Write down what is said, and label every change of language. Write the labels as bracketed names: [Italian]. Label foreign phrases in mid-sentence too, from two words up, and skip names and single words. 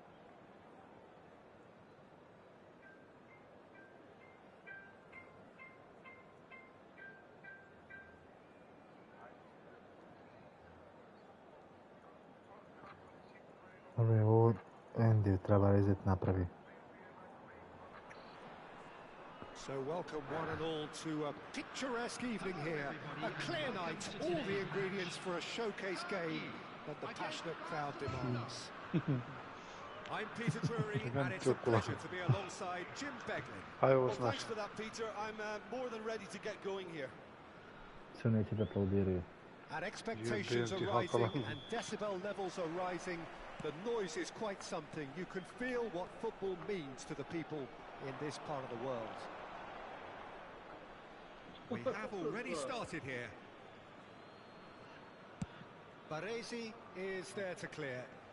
[Bosnian] Ovo Andy treba rezet napravi. [English] So welcome one and all to a picturesque evening here. A clear night, all the ingredients for a showcase game that the passionate crowd demands. I'm Peter Drury, and it's a pleasure to be alongside Jim Beglin. Well, thanks for that, Peter. I'm more than ready to get going here. [Bosnian] Sve neće da aplaudiraju. [English] And expectations are rising and decibel levels are rising. The noise is quite something. You can feel what football means to the people in this part of the world. We have already started here. Baresi is there to clear.